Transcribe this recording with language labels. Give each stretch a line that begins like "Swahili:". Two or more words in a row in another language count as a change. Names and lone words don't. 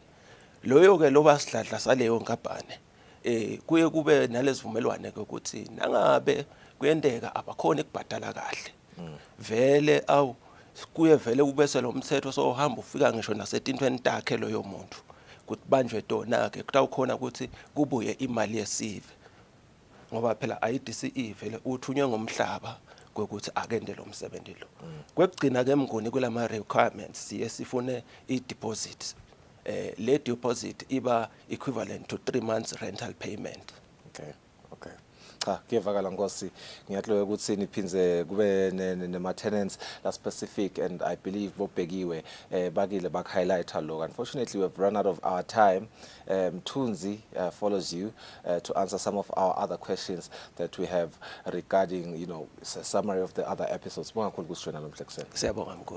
Swati: Loyo ke loba sidladla saleyo nkampani kuye kube nalezivumelwane ukuthi nangabe kuyendeka abakhona ukubhadala kahle vele kuye vele kubese lo mthetho so uhamba ufika ngisho nasetintweni takhe loyo muntu ukuthi banjwe tona ke kutawukhona ukuthi kubuye imali yesive ngoba phela IDCE vele uthunywe ngomhlaba ukuthi akende lo msebenzi lo. Kwekugcina ke Mnguni kulama requirements siye sifune i-deposit.
English: Le deposit iba equivalent to 3 months rental payment.
Swati: Okay. Cha kuyevakala Nkosi ngiyatloya ukuthi niphinze kube nema tenants la specific,
English: and I believe
Swati: bobhekiwe bakile highlight lo.
English: Unfortunately we've run out of our time. Mthunzi follows you to answer some of our other questions that we have regarding, you know, a summary of the other episodes.
Swati: Siyabonga Mnguni.